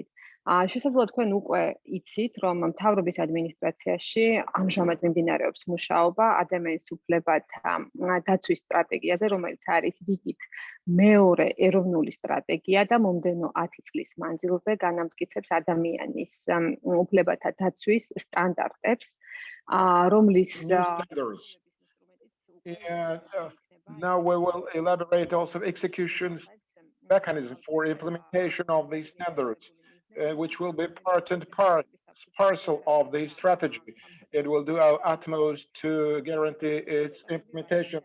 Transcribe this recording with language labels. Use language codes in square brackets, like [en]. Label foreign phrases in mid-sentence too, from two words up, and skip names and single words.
[ka] შესაძლოა თქვენ უკვე იცით, რომ მთავრობის ადმინისტრაციაში ამჟამად მიმდინარეობს მუშაობა ადამიანის უფლებათა დაცვის სტრატეგიაზე, რომელიც არის რიგით მეორე ეროვნული სტრატეგია და მომდევნო 10 წლის მანძილზე განამტკიცებს ადამიანის უფლებათა დაცვის სტანდარტებს, რომლის [en] now we will elaborate also execution mechanism for implementation of these standards, which will be part and parcel of the strategy. It will do our utmost to guarantee its implementation.